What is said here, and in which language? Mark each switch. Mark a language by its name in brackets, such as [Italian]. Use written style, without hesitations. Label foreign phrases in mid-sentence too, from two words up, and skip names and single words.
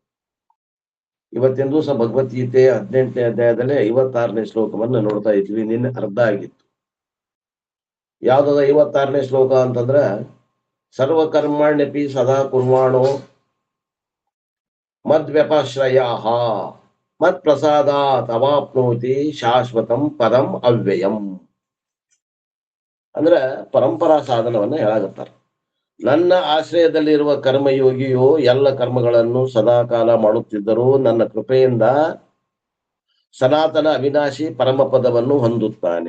[Kannada] ಇವತ್ತಿನ ದಿವಸ ಭಗವದ್ಗೀತೆ 18ನೇ ಅಧ್ಯಾಯದಲ್ಲಿ 56ನೇ ಶ್ಲೋಕವನ್ನು ನೋಡ್ತಾ ಇದ್ವಿ. ನಿನ್ನೆ ಅರ್ಧ ಆಗಿತ್ತು. ಯಾವ್ದದ 56ನೇ ಶ್ಲೋಕ ಅಂತಂದ್ರ [Sanskrit] ಸರ್ವಕರ್ಮಾಣ್ಯಪಿ ಸದಾ ಕುರ್ವಾಣೋ ಮದ್ವ್ಯಪಾಶ್ರಯಾಹ ಮತ್ ಪ್ರಸಾದಾತ್ ಅವಾಪ್ನೋತಿ ಶಾಶ್ವತಂ ಪದಂ ಅವ್ಯಯಂ. [Kannada] ಅಂದ್ರ ಪರಂಪರಾ ಸಾಧನವನ್ನ ಹೇಳಾಗತ್ತಾರ. ನನ್ನ ಆಶ್ರಯದಲ್ಲಿರುವ ಕರ್ಮಯೋಗಿಯು ಎಲ್ಲ ಕರ್ಮಗಳನ್ನು ಸದಾಕಾಲ ಮಾಡುತ್ತಿದ್ದರೂ ನನ್ನ ಕೃಪೆಯಿಂದ ಸನಾತನ ಅವಿನಾಶಿ ಪರಮ ಪದವನ್ನು ಹೊಂದುತ್ತಾನೆ.